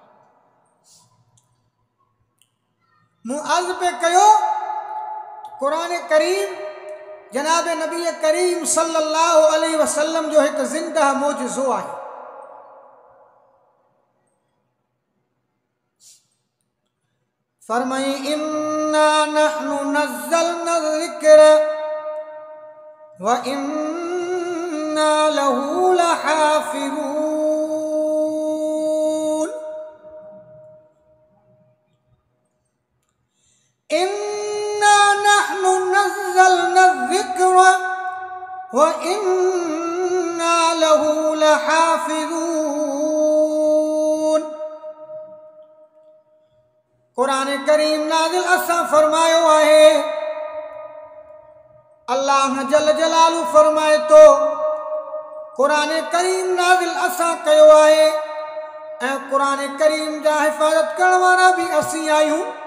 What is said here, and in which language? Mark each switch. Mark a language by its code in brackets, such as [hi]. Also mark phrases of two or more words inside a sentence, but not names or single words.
[sd] मूं अर्ज़ पे कयो कुरान करीम जनाब नबी करीम [ar] صلى الله عليه وسلم [sd] जो एक जिंदा मोजज़ो आहे। [ar] फरमाई إنا نحن نزلنا ذكر وإنا له لحافظون. إنا نحن نزلنا ذكر وإنا له لحافظون. [sd] कुरान करीम नाज़िल असां फरमायो आहे। अल्लाह [ar] جل جلاله [sd] फरमाए तो कुरान करीम नाज़िल असां कयो आहे ऐं कुरान करीम जा हिफ़ाज़त करण वारा भी असीं आहियूं।